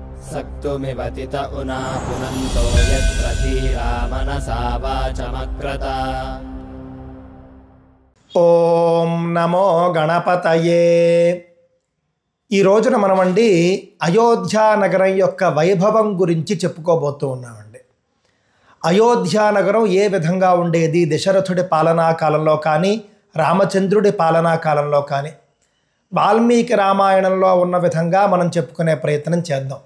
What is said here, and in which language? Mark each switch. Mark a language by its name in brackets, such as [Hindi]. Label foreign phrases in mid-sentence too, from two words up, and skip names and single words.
[Sanskrit] सक्तुमिवतित उना पुनन्तो यत्र धीरा मनसा वाचमक्रत। ఓం నమో గణపతయే. [Telugu] ఈ రోజున మనమండి అయోధ్యా నగరం యొక్క వైభవం గురించి చెప్పుకోబోతూ ఉన్నామండి. అయోధ్యా నగరం ఏ విధంగా ఉండేది దశరథుడి పాలనా కాలంలో కానీ రామచంద్రుడి పాలనా కాలంలో కానీ వాల్మీకి రామాయణంలో ఉన్న విధంగా మనం చెప్పుకునే ప్రయత్నం చేద్దాం.